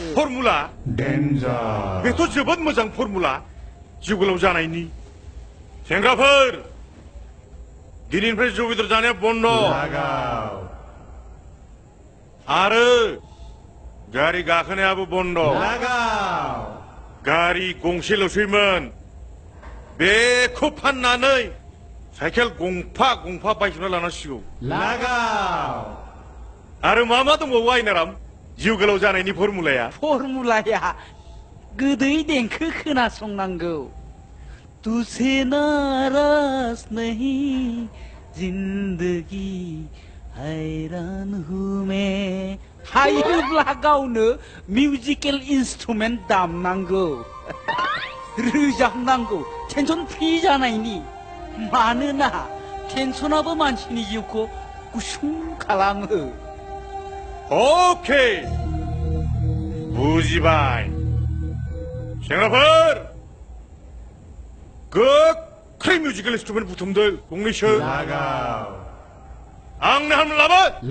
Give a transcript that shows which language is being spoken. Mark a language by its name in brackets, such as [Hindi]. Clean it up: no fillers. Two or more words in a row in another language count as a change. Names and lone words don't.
[Bodo] फर्मुला डेन्जार बेथ' जोबोद मोजां फर्मुला जिउ गोलाव जानायनि सेंग्राफोर दिनैनिफ्राय जौ बेदर जानाया बन्द आरो गारि गाखोनायाबो बन्द गारि गंसेल'सैमोन बेखौ फाननानै साइकेल गंफा गंफा बायजोबना लानांसिगौ आरो मा मा दंबावो आइनाराम जिउ गोलाव जानायनि फर्मुलाया गोदै देंखो खोनासंनांगौ [Hindi] तुझे नाराज नहीं जिंदगी हैरान हूँ मैं [Bodo] हायोब्ला गावनो [English] musical instrument [Bodo] दामनांगौ रोजाबनांगौ [English] tension free [Bodo] जानायनि मानोना टेनसनाबो मानसिनि जिउखौ गुसुं खालामो अके बुजिबाय सेंग्राफोर गोख्रै [English] musical instrument [Bodo] बुथुमदो गंनैसो आंनो हाम लाबो